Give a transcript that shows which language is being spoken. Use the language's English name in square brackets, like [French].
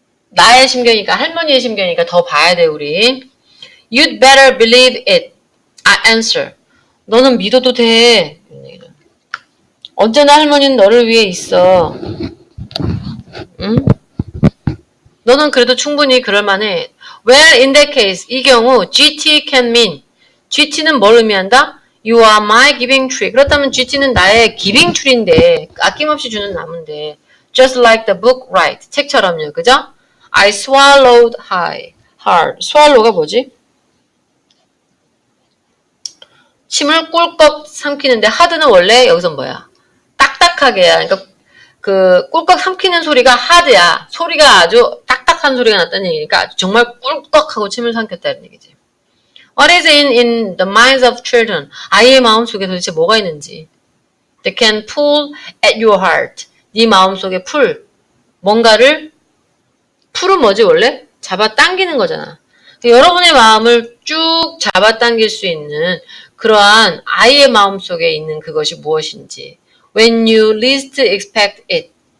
[Korean] 나의 심경이니까 할머니의 심경이니까 더 봐야 돼 우리. [English] You'd better believe it. Answer. [Korean] 너는 믿어도 돼. 언제나 할머니는 너를 위해 있어. 응? 너는 그래도 충분히 그럴만해. [English] Well, in that case, [Korean] 이 경우 [English] GT can mean. [Korean] GT는 뭘 의미한다? [English] You are my giving tree. [Korean] 그렇다면 GT는 나의 giving tree인데 아낌없이 주는 나무인데 [English] just like the book right. [Korean] 책처럼요. 그죠? [English] I swallowed hard. [Korean] swallow가 뭐지? 침을 꿀꺽 삼키는데 hard는 원래 여기서 뭐야? 딱딱하게야. 그러니까 그 꿀꺽 삼키는 소리가 hard야. 소리가 아주 딱딱한 소리가 났다는 얘기니까 정말 꿀꺽하고 침을 삼켰다는 얘기지. [English] What is in the minds of children? [Korean] 아이의 마음속에 도대체 뭐가 있는지. [English] They can pull at your heart. [Korean] 네 마음속에 뭔가를 풀은 뭐지 원래? 잡아당기는 거잖아. 여러분의 마음을 쭉 잡아당길 수 있는 그러한 아이의 마음속에 있는 그것이 무엇인지. [English] When you least expect it.